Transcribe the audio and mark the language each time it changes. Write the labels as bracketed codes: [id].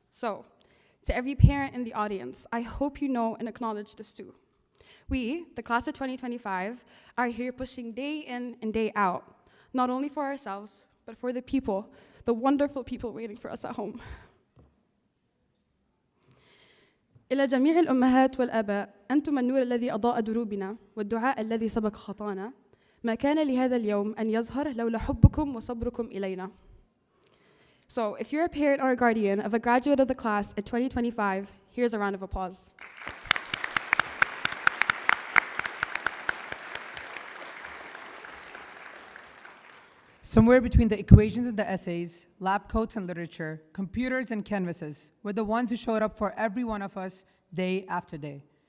[en] So, to every parent in the audience, I hope you know and acknowledge this too. We, the class of 2025, are here pushing day in and day out, not only for ourselves, but for the people, the wonderful people waiting for us at home. [ar] إلى جميع الأمهات والآباء، أنتم النور الذي أضاء دروبنا والدعاء الذي سبق خطانا. ما كان لهذا اليوم أن يظهر لولا حبكم وصبركم إلينا. [en] So, if you're a parent or a guardian of a graduate of the class at 2025, here's a round of applause. Somewhere between the equations and the essays, lab coats and literature, computers and canvases, were the ones who showed up for every one of us day after day.